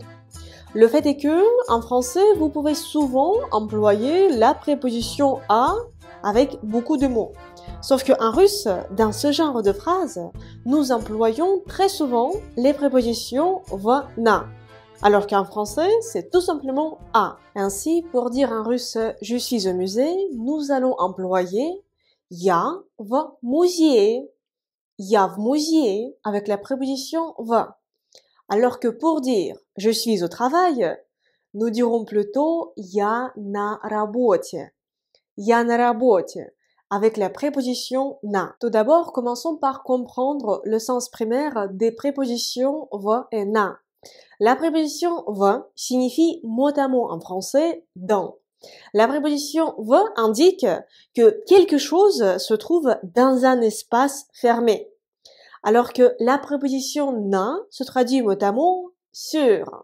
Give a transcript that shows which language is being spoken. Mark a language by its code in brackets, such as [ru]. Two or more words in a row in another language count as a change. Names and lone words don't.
[fr] Le fait est que, en français, vous pouvez souvent employer la préposition a avec beaucoup de mots. Sauf qu'en russe, dans ce genre de phrase, nous employons très souvent les prépositions va, na. Alors qu'en français, c'est tout simplement a. Ainsi, pour dire en russe « je suis au musée », nous allons employer « [ru] я в музее »,« я в музее [fr] » avec la préposition « в ». Alors que pour dire « je suis au travail », nous dirons plutôt « [ru] я на работе »,« я на работе [fr] » avec la préposition « на ». Tout d'abord, commençons par comprendre le sens primaire des prépositions « в » et « на ». La préposition « v » signifie mot à mot en français « dans ». La préposition « v » indique que quelque chose se trouve dans un espace fermé, alors que la préposition « na » se traduit mot à mot « sur ».